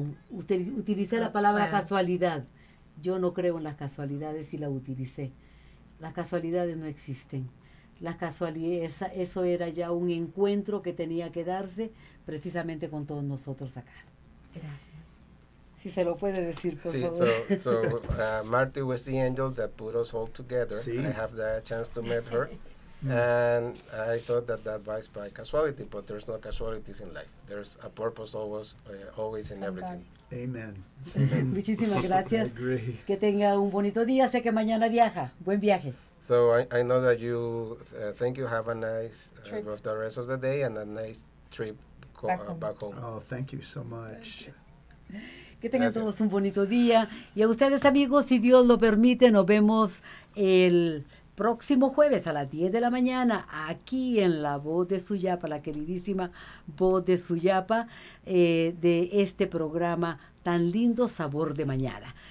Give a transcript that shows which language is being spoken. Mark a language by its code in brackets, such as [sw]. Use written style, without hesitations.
[es] Usted utiliza la palabra casualidad. Yo no creo en las casualidades y la utilicé. Las casualidades no existen. Las casualidades, eso era ya un encuentro que tenía que darse precisamente con todos nosotros acá. Gracias. Si se lo puede decir, por favor. [en] Marty was the angel that put us all together. [es] Sí. [en] I have the chance to meet her. And I thought that was by casualty, but there's no casualties in life. There's a purpose always in everything. Amen. [es] Muchísimas gracias. [en] I agree. [es] Que tenga un bonito día. Sé que mañana viaja. Buen viaje. [en] So I know that you think you have a nice trip of the rest of the day and a nice trip back home. Oh, thank you so much. [es] Que tengan todos un bonito día. Y a ustedes, amigos, si Dios lo permite, nos vemos el próximo jueves a las 10 de la mañana aquí en La Voz de Suyapa, la queridísima Voz de Suyapa, de este programa tan lindo, Sabor de Mañana.